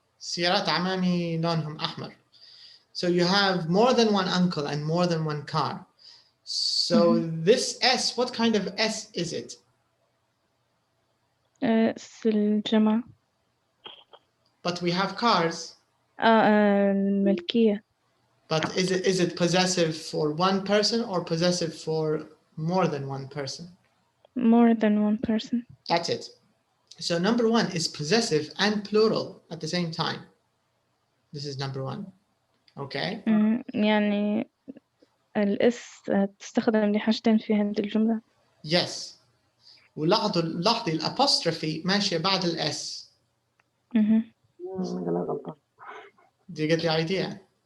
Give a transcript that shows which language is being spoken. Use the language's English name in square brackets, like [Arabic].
[Arabic] سيارات عمامي لونهم أحمر. [English] So you have more than 1 uncle and more than 1 car. So this S, what kind of S is it? [Arabic] الجمع. [English] But we have cars. [Arabic] الملكية. [English] But is it possessive for 1 person or possessive for more than 1 person? More than 1 person. That's it. So number 1 is possessive and plural at the same time. This is number 1. Okay. [Arabic] يعني الإس تستخدم لحاجتين في هذه الجملة. [English] Yes. [Arabic] ولاحظي الapostrophe ماشية بعد الS. [English] Do you get the idea?